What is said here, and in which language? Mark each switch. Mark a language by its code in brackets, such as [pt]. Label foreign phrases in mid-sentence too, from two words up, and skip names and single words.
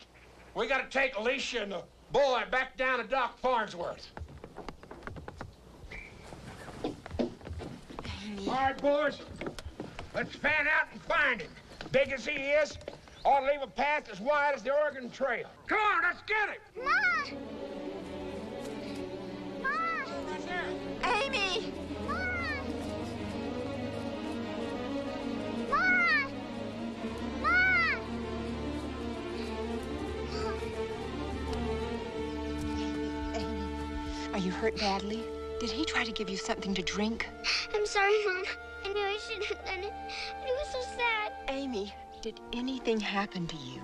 [en] We gotta take Alicia and the boy back down to Doc Farnsworth. Amy. All right, boys. Let's fan out and find him. Big as he is, ought to leave a path as wide as the Oregon Trail. Come on, let's get him! Ma! Ma! Amy! Ma! Ma! Ma! Amy, are you hurt badly? Did he try to give you something to drink? I'm sorry, Mom. I knew I shouldn't have done it. But it was so sad. Amy, did anything happen to you?